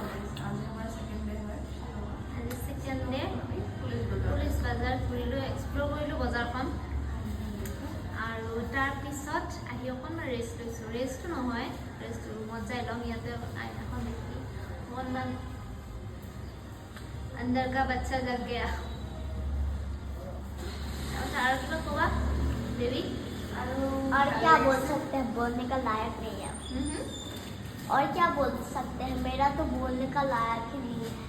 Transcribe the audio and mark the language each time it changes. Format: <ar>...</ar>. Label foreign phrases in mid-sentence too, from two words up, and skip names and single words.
<as>আজি সেকেন্ড ডে পুলিচ বাজাৰ ঘূৰিলো, এক্সপ্লোৰ কৰিলো বজাৰখন আৰু তাৰ পিছত আহি অকণমান ৰেষ্ট লৈছোঁ। ৰেষ্টটো নহয়, ৰেষ্ট ৰুমত যাই ল'ম। ইয়াতে আইনাখন দেখি অকণমান</as> <hi>अंदर का बच्चा जग गया। और कितना होगा बेबी? और क्या बोल सकते हैं, बोलने का लायक नहीं है। और क्या बोल सकते हैं, मेरा तो बोलने का लायक ही नहीं है।</hi>